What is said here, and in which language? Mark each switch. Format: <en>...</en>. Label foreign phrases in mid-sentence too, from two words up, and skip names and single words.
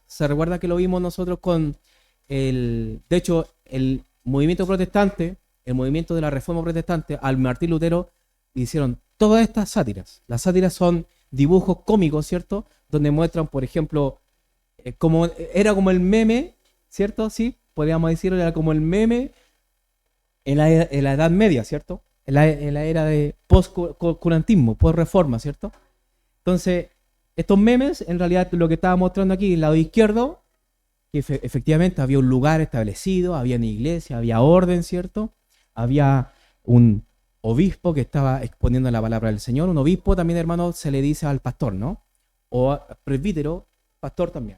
<es>Se recuerda que lo vimos nosotros de hecho, el movimiento protestante, el movimiento de la Reforma Protestante, al Martín Lutero, hicieron todas estas sátiras. Las sátiras son dibujos cómicos, ¿cierto? Donde muestran, por ejemplo, era como el meme, ¿cierto? Sí, podríamos decirlo, era como el meme en la Edad Media, ¿cierto? En la era de post-curantismo, post-reforma, ¿cierto? Entonces, estos memes, en realidad, lo que estaba mostrando aquí, el lado izquierdo, que efectivamente había un lugar establecido, había una iglesia, había orden, ¿cierto? Había un obispo que estaba exponiendo la palabra del Señor. Un obispo también, hermano, se le dice al pastor, ¿no? O presbítero, pastor también.</es>